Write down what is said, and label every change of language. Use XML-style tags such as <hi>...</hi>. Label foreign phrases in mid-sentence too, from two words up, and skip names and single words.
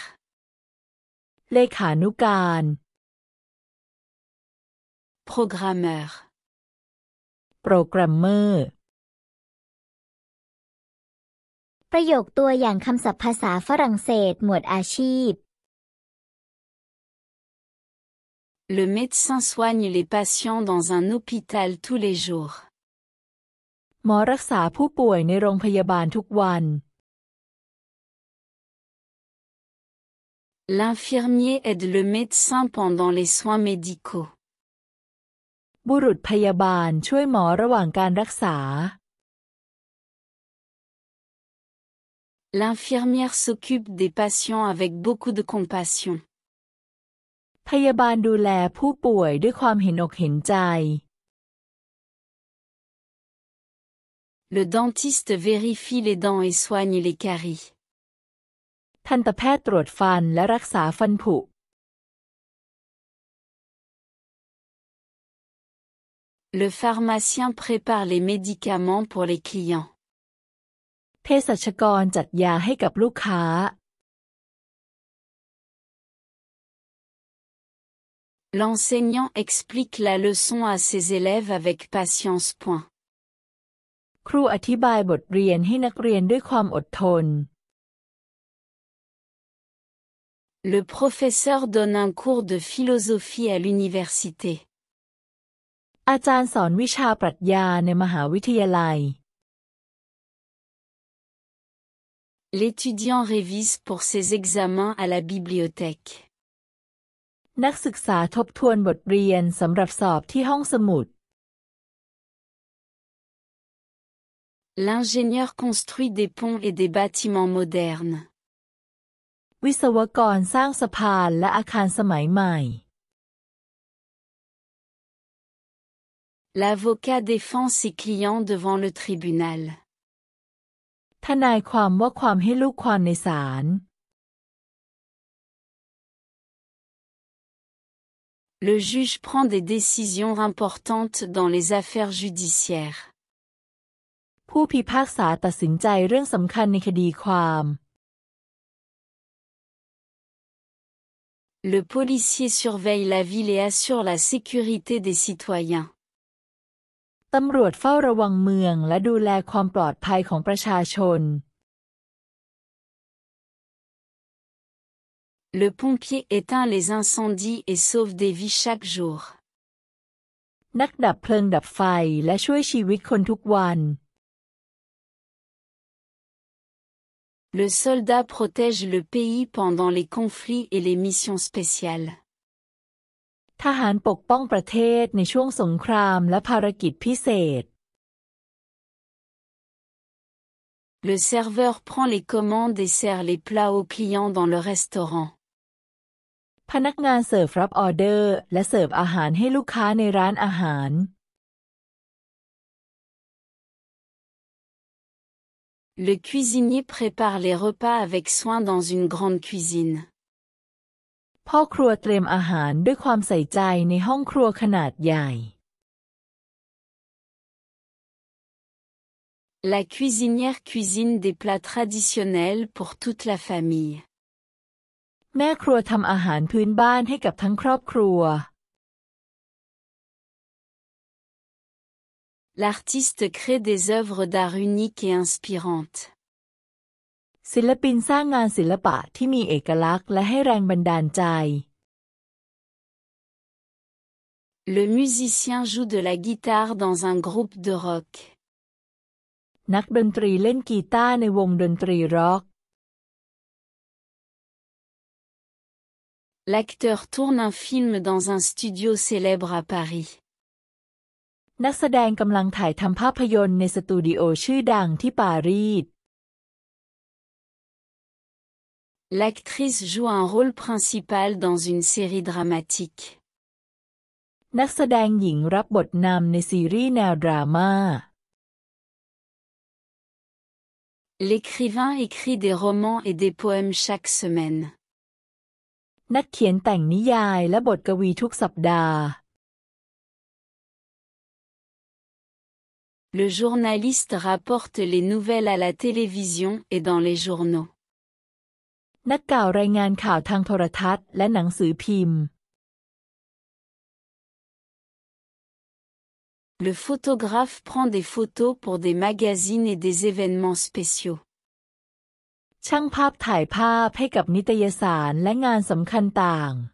<th>เลขานุการ programmeur โปรแกรมเมอร์ ประโยคตัวอย่างคำศัพท์ภาษาฝรั่งเศสหมวดอาชีพ</th> <fr>Le médecin soigne les patients dans un hôpital tous les jours.</fr> <th>หมอรักษาผู้ป่วยในโรงพยาบาลทุกวัน</th> <fr>L'infirmier aide le médecin pendant les soins médicaux.</fr> <th>บุรุษพยาบาลช่วยหมอระหว่างการรักษา</th> <fr>L'infirmière s'occupe des patients avec beaucoup de compassion.</fr> <th>พยาบาลดูแลผู้ป่วยด้วยความเห็นอกเห็นใจ</th> <fr>Le dentiste vérifie les dents et soigne les caries.</fr> <th>ทันตแพทย์ตรวจฟันและรักษาฟันผุ</th> <fr>Le pharmacien prépare les médicaments pour les clients.</fr> <th>เภสัชกรจัดยาให้กับลูกค้า</th> <fr>L'enseignant explique la leçon à ses élèves avec patience.</fr> <th>ครูอธิบายบทเรียนให้นักเรียนด้วยความอดทน</th> <fr>Le professeur donne un cours de philosophie à l'université.</fr> <th>อาจารย์สอนวิชาปรัชญาในมหาวิทยาลัย</th> <fr>L'étudiant révise pour ses examens à la bibliothèque.</fr> <th>นักศึกษาทบทวนบทเรียนสำหรับสอบที่ห้องสมุด</th> <fr>L'ingénieur construit des ponts et des bâtiments modernes.</fr> <th>วิศวกรสร้างสะพานและอาคารสมัยใหม่</th> <fr>L'avocat défend ses clients devant le tribunal.</fr> <th>ทนายความว่าความให้ลูกความในศาล</th> <fr>Le juge prend des décisions importantes dans les affaires judiciaires.</fr> <th>ผู้พิพากษาตัดสินใจเรื่องสำคัญในคดีความ</th> <fr>Le policier surveille la ville et assure la sécurité des citoyens.</fr> <th>ตำรวจเฝ้าระวังเมืองและดูแลความปลอดภัยของประชาชน</th> <fr>Le pompier éteint les incendies et sauve des vies chaque jour.</fr> <th>นักดับเพลิงดับไฟและช่วยชีวิตคนทุกวัน</th> <fr>Le soldat protège le pays pendant les conflits et les missions spéciales.</fr> <th>ทหารปกป้องประเทศในช่วงสงครามและภารกิจพิเศษ</th> <fr>Le serveur prend les commandes et sert les plats aux clients dans le restaurant.</fr> <th>พนักงานเสิร์ฟรับออเดอร์และเสิร์ฟอาหารให้ลูกค้าในร้านอาหาร</th> <fr>Le cuisinier prépare les repas avec soin dans une grande cuisine.</fr> <th>พ่อครัวเตรียมอาหารด้วยความใส่ใจในห้องครัวขนาดใหญ่</th> <fr>La cuisinière cuisine des plats traditionnels pour toute la famille.</fr> <th>แม่ครัวทำอาหารพื้นบ้านให้กับทั้งครอบครัว</th> <fr>L'artiste crée des œuvres d'art uniques et inspirantes.</fr> <th>ศิลปินสร้างงานศิลปะที่มีเอกลักษณ์และให้แรงบันดาลใจ</th> <fr>Le musicien joue de la guitare dans un groupe de rock.</fr> <th>นักดนตรีเล่นกีตาร์ในวงดนตรีร็อก</th> <fr>L'acteur tourne un film dans un studio célèbre à Paris.</fr> <th>นักแสดงกำลังถ่ายทำภาพยนตร์ในสตูดิโอชื่อดังที่ปารีส</th> <fr>L'actrice joue un rôle principal dans une série dramatique.</fr> <th>นักแสดงหญิงรับบทนำในซีรีส์แนวดราม่า</th> <fr>L'écrivain écrit des romans et des poèmes chaque semaine.</fr> <th>นักเขียนแต่งนิยายและบทกวีทุกสัปดาห์</th> <fr>Le journaliste rapporte les nouvelles à la télévision et dans les journaux.</fr> <th>นักข่าวรายงานข่าวทางโทรทัศน์และหนังสือพิมพ์</th> <fr>Le photographe prend des photos pour des magazines et des événements spéciaux.</fr> <th>ช่างภาพถ่ายภาพให้กับนิตยสารและงานสำคัญต่าง</th>